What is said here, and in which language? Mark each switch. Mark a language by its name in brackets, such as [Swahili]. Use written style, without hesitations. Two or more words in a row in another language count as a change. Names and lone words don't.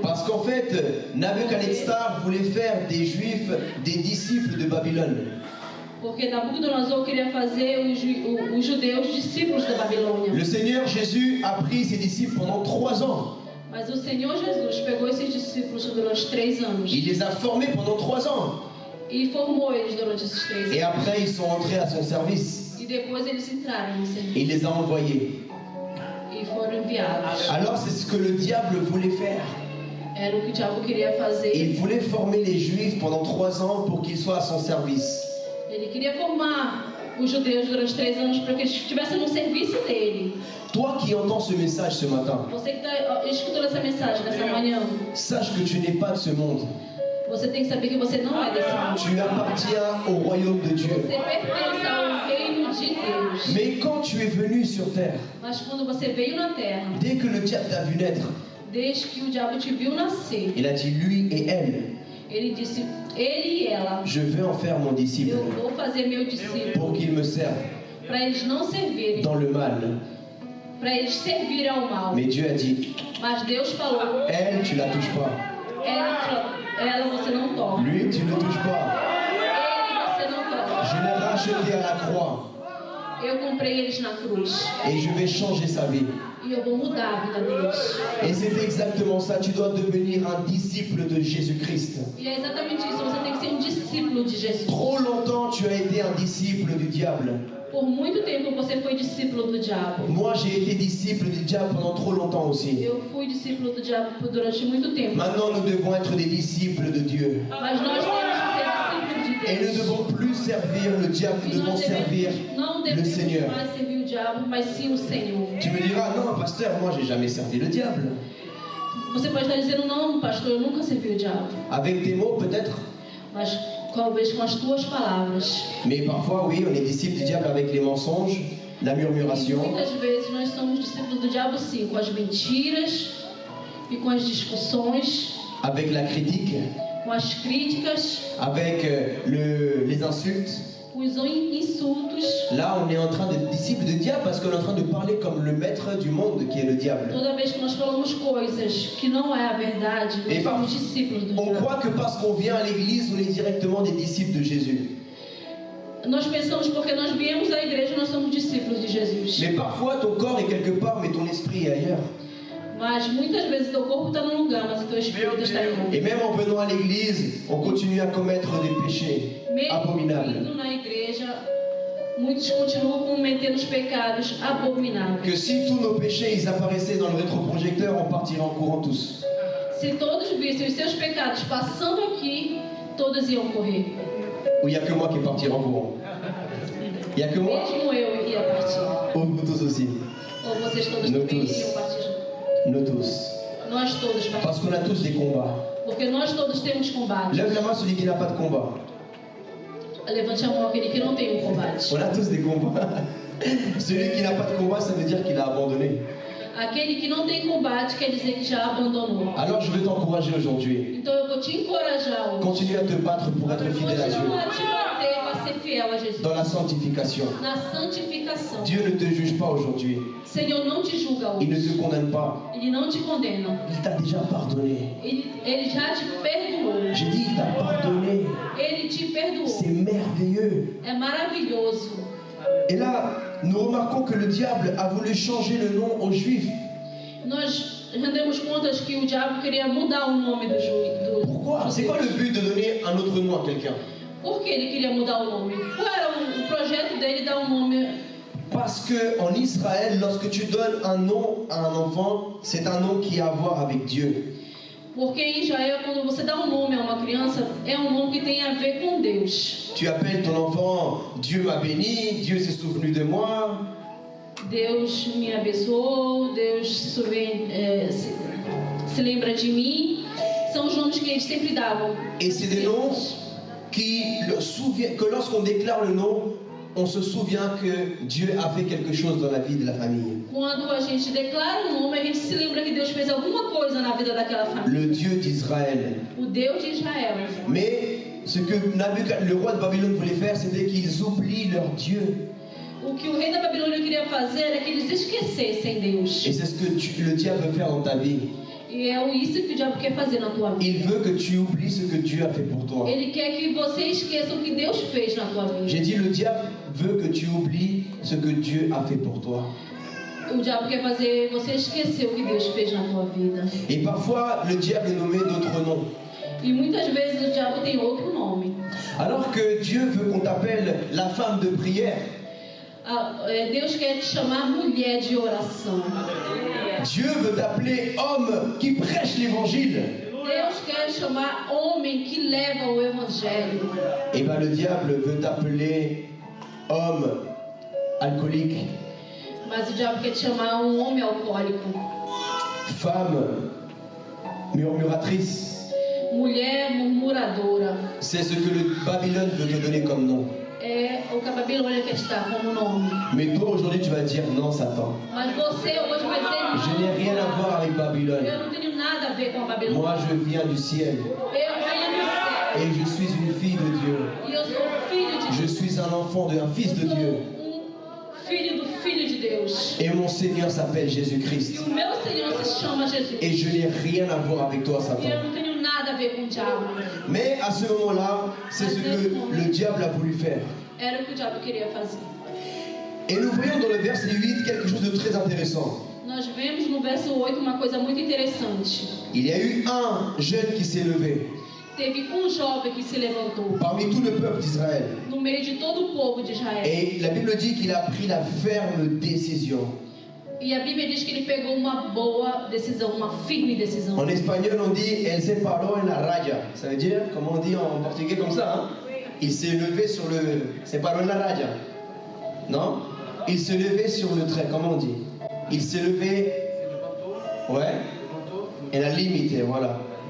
[French] Parce qu'en fait, Nabuchodonosor voulait faire des Juifs des disciples de Babylone. [Portuguese] Porque Nabucodonosor queria fazer os judeus discípulos da Babilônia. [French] Le Seigneur Jésus a pris ses disciples pendant 3 ans. [Portuguese] Mas o Senhor Jesus pegou esses discípulos durante 3 anos. [French] Il les a formés pendant 3 ans. [Portuguese] E formou eles durante esses 3 anos. [French] Et après, ils sont entrés à son service. [Portuguese] E depois eles entraram no serviço. [French] Il les a envoyés. [Portuguese] E foram enviados. [French] Alors, c'est ce que le diable voulait faire. [Portuguese] Era o que o diabo queria fazer. [French] Il voulait former les Juifs pendant 3 ans pour qu'ils soient à son service. [Portuguese] Ele queria formar os judeus durante 3 anos para que eles estivessem no serviço dele. [French] Toi qui entends ce message ce matin, [Portuguese] Você que está escutando essa mensagem nessa manhã, [French] sache que tu n'es pas de ce monde. [Portuguese] você tem que saber que você não é desse mundo. [French] Tu appartiens au royaume de Dieu. [Portuguese] Você pertence ao reino de Deus. [French] Mais quand tu es venu sur terre, [Portuguese] Mas quando você veio na terra, [French] dès que le diable t'a vu naître, [Portuguese] desde que o diabo te viu nascer, [French] il a dit lui et elle, [Portuguese] ele disse, ele e ela, [French] je veux en faire mon disciple [Portuguese] eu vou fazer meu discípulo, [French] pour qu'il me serve [Portuguese] para eles não servirem, [French] dans le mal. [Portuguese] para eles servirem ao mal. [French] Mais Dieu a dit, [Portuguese] Mas Deus falou, [French] elle, tu la touches pas. [Portuguese] ela você não toca. [French] Lui, tu ne le touches pas. [Portuguese] Ele você não toca. [French] Je l'ai racheté à la croix [Portuguese] Eu comprei eles na cruz. [French] et je vais changer sa vie. [Portuguese] E eu vou mudar a vida deles. [French] Et c'est exactement ça, tu dois devenir un disciple de Jésus-Christ. [Portuguese] E é exatamente isso, você tem que ser um discípulo de Jesus. [French] Trop longtemps, tu as été un disciple du diable. [Portuguese] Por muito tempo você foi discípulo do diabo. [French] Moi, j'ai été disciple du diable pendant trop longtemps aussi. [Portuguese] Eu fui discípulo do diabo durante muito tempo. [French] Maintenant, nous devons être des disciples de Dieu. [Portuguese] Mas nós temos que ser discípulos de [French] Et [Portuguese] Deus. [French] nous ne devons plus servir le diable, [Portuguese] E [French] nous devons [Portuguese] nós [French] servir [Portuguese] não [French] le [Portuguese] devemos [French] Seigneur. [Portuguese] mais servir o diabo, mas sim o Senhor. [French] Tu me diras, non, pasteur, moi, j'ai jamais servi le diable. [Portuguese] Você pode estar dizendo, não, pastor, eu nunca servi o diabo. [French] Avec tes mots, peut-être. [Portuguese] Mas talvez com as tuas palavras. [French] Mais parfois, oui, on est disciple du diable avec les mensonges, la [Portuguese] E [French] murmuration, [Portuguese] muitas vezes nós somos discípulos do diabo sim, com as mentiras e com as discussões, [French] avec la critique, [Portuguese] com as críticas, [French] avec les insultes. [Portuguese] com os insultos. [French] Là, on est en train d'être disciple du diable parce qu'on est en train de parler comme le maître du monde qui est le diable. [Portuguese] Toda vez que nós falamos coisas que não é a verdade, [French] Et [Portuguese] nós somos discípulos do [French] on [Portuguese] diabo. [French] croit que parce qu'on vient à l'église, on est directement des disciples de Jésus. [Portuguese] Nós pensamos porque nós viemos à igreja, nós somos discípulos de Jesus. [French] Mais parfois, ton corps est quelque part, mais ton esprit est ailleurs. [Portuguese] Mas muitas vezes teu corpo está num lugar, mas o teu espírito está em outro. [French] Et même en venant à l'église, on continue à commettre des péchés [Portuguese] Mesmo [French] abominables. [Portuguese] indo na igreja, muitos continuam cometendo os pecados abomináveis. [French] Que si tous nos péchés ils apparaissaient dans le rétroprojecteur, on partirait en courant tous. [Portuguese] Se todos vissem os seus pecados passando aqui, todos iam correr. [French] Ou il n'y a que moi qui partirai en courant? Il n'y a que moi? [Portuguese] Mesmo eu ia partir. [French] Ou nous tous aussi? [Portuguese] Ou vocês todos Não também todos. iriam partir junto. [French] Nous tous. [Portuguese] Nós todos [French] Parce [Portuguese] partimos. [French] qu'on a tous des combats. [Portuguese] Porque nós todos temos combate. [French] Lève la main celui qui n'a pas de combat. [Portuguese] Levante a mão aquele que não tem um combate. [French] On a tous des combats. Celui qui n'a pas de combat, ça veut dire qu'il a abandonné. [Portuguese] Aquele que não tem combate quer dizer que já abandonou. [French] Alors je veux t'encourager aujourd'hui. [Portuguese] Então eu vou te encorajar hoje. [French] Continue à te battre pour être fidèle à Dieu. [Portuguese] Continua a te bater para ser fiel a Jesus. [French] Dans la sanctification. [Portuguese] Na santificação. [French] Dieu ne te juge pas aujourd'hui. [Portuguese] Senhor não te julga [French] Il ne [Portuguese] hoje. [French] te condamne pas. [Portuguese] Ele não te condena. [French] Il t'a déjà pardonné. [Portuguese] Ele já te perdoou. [French] J'ai dit, il t'a pardonné. [Portuguese] Ele te perdoou. [French] C'est merveilleux. [Portuguese] É maravilhoso. [French] Et là, nous remarquons que le diable a voulu changer le nom aux Juifs. [Portuguese] Nós rendemos contas que o diabo queria mudar o nome do juiz. [French] Pourquoi? C'est quoi le but de donner un autre nom à quelqu'un? [Portuguese] Por que ele queria mudar o nome? Qual era o projeto dele dar um nome? [French] Parce que en Israël, lorsque tu donnes un nom à un enfant, c'est un nom qui a à voir avec Dieu. [Portuguese] Porque em Israel, quando você dá um nome a uma criança, é um nome que tem a ver com Deus. [French] Tu appelles ton enfant, Dieu m'a béni, Dieu s'est souvenu de moi. [Portuguese] Deus me abençoou, Deus se lembra de mim. São os nomes que eles sempre davam. [French] Et c'est des noms que lorsqu'on déclare le nom, on se souvient que Dieu a fait quelque chose dans la vie de la famille. [Portuguese] Quando a gente declara um nome, a gente se lembra que Deus fez alguma coisa na vida daquela família. [French] Le Dieu d'Israël. [Portuguese] O Deus de Israel. [French] Mais ce que le roi de Babylone voulait faire, c'était qu'ils oublient leur Dieu. [Portuguese] O que o rei da Babilônia queria fazer era que eles esquecessem Deus. [French] Et c'est ce que le diable veut faire dans ta vie. [Portuguese] E é isso que o diabo quer fazer na tua vida. [French] Il veut que tu oublies ce que Dieu a fait pour toi. [Portuguese] Ele quer que você esqueça o que Deus fez na tua vida. [French] J'ai dit, le diable veut que tu oublies ce que Dieu a fait pour toi. [Portuguese] O diabo quer fazer você esquecer o que Deus fez na tua vida. [French] Et parfois, le diable nous met d'autres noms. [Portuguese] E muitas vezes o diabo tem outro nome. [French] Alors que Dieu veut qu'on t'appelle la femme de prière. [Portuguese] Deus quer te chamar mulher de oração. [French] Dieu veut t'appeler homme qui prêche l'évangile. [Portuguese] Deus quer te chamar homem que leva o evangelho. [French] Et bien le diable veut t'appeler homme alcoolique. [Portuguese] Mas o diabo quer te chamar um homem alcoólico. [French] Femme murmuratrice. [Portuguese] Mulher murmuradora. [French] C'est ce que le Babylone veut te donner comme nom. [Portuguese] é o que a Babilônia quer estar como nome. [French] Mais toi aujourd'hui tu vas dire non Satan. [Portuguese] Mas você hoje vai dizer [French] Je n'ai rien à voir avec Babylone. [Portuguese] eu não tenho nada a ver com a Babilônia. [French] Moi je viens du ciel. [Portuguese] Eu venho do céu. [French] Et je suis une fille de Dieu. [Portuguese] E eu sou filho de [French] Je suis un enfant d'un fils de Dieu. [Portuguese] filho do Filho de Deus. [French] Et mon Seigneur s'appelle [Portuguese] E [French] Jésus-Christ. [Portuguese] o meu Senhor se chama Jesus. [French] Et je n'ai rien à voir avec toi [Portuguese] E [French] Satan. [Portuguese] eu não tenho nada a ver com o diabo. [French] Mais à ce moment-là, c'est ce que le diable a voulu faire. [Portuguese] Era o que o diabo queria fazer. [French] Et nous voyons dans le verset 8 quelque chose de très intéressant. [Portuguese] Nós vemos no verso 8 uma coisa muito interessante. [French] Il y a eu un jeune qui s'est levé [Portuguese] Teve jovem que se levantou [French] parmi tout le peuple d'Israël. [Portuguese] no meio de todo o povo de Israel. [French] Et la Bible dit qu'il a pris la ferme décision. [Portuguese] E a Bíblia diz que ele pegou uma boa decisão, uma firme decisão. [French] En espagnol, on dit elle [Spanish] se paró en la raya. [French] Ça veut dire, comment on dit en portugais comme ça, hein? Il s'est levé sur le. [Spanish] Se paró en la raya. [French] Non? Il s'est levé sur le trait, comment on dit? Il s'est levé. Ouais? Et la limite, voilà.